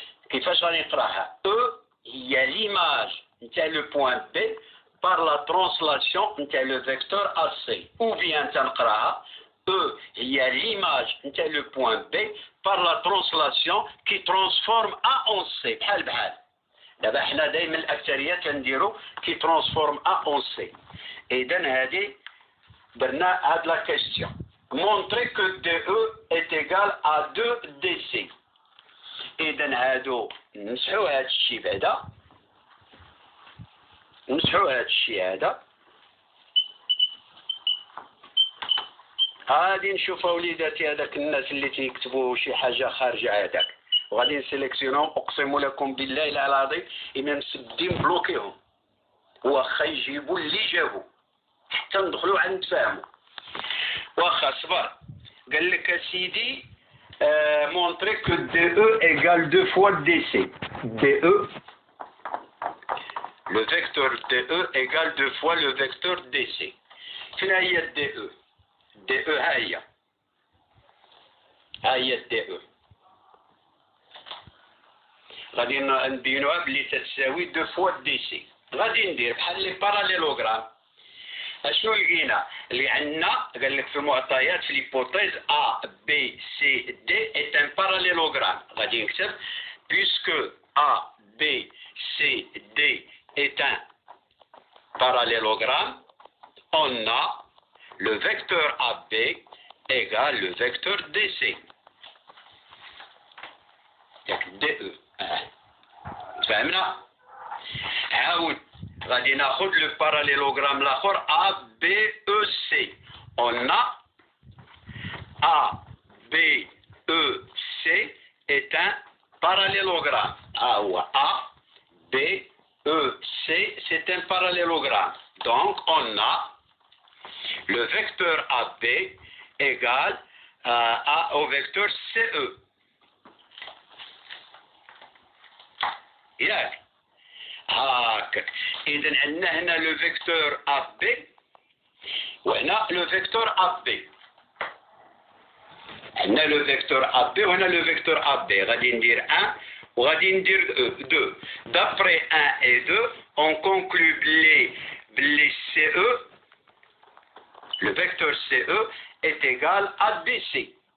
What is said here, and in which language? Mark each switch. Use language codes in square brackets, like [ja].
[ar] كيفاش غادي نقراها؟ [fr] E [ar] هي [fr] l'image de le point B par la translation de le vecteur AC. Ou bien [ar] تنقراها [fr] E [ar] هي [fr] l'image de le point B par la translation qui transforme A en C. [ar] بحال بحال. دابا حنا دائما الأكثرية كنديرو [fr] qui transforme A en C. [ar] إذا هذه درنا هاد لا كيستيون. [fr] Montrer que DE est égal à 2DC. [ar] إذا هادو نمسحو هاد الشيء بعدا. نمسحو هاد الشيء هذا. غادي نشوفوا وليداتي هذاك الناس اللي تيكتبوا شي حاجه خارجه هذاك، وغادي نسيليكسيونهم. اقسم لكم بالله العظيم انا مسدين بلوكيهم، واخا يجيبوا اللي جابوا حتى ندخلوا عند نتفاهموا. واخا صبر. قال لك سيدي [fr] montrer que DE égale 2 fois DC. DE, le vecteur DE égale 2 fois le vecteur DC. [ar] فين هي DE؟ DE ها هي DE. غادي نبينوها بلي تتساوي [fr] 2 fois DC. [ar] غادي ندير بحال لي باراليلوغرام. اشنو لقينا؟ اللي عندنا قال لك في المعطيات في ليبوتيز [fr] A B C D est un parallélogramme. غادي نكتب puisque A B C D est un parallélogramme, on a le vecteur AB égale le vecteur DC. Donc DE. [ar] فهمنا؟ عاود غادي ناخذ لو باراليلوغرام الاخر ABEC. [fr] On a ABEC est un parallélogramme. ABEC c'est un parallélogramme. Donc on a le vecteur AB égale au vecteur CE. [ar] ياك هاكا. إذا عندنا هنا لو فيكتور AB وهنا لو فيكتور AB. عندنا لو فيكتور AB وهنا لو فيكتور AB. غادي ندير 1 وغادي ندير 2. [fr] D'après 1 et 2, on conclut [ar] بلي [fr] CE, le vecteur CE est égal à DC.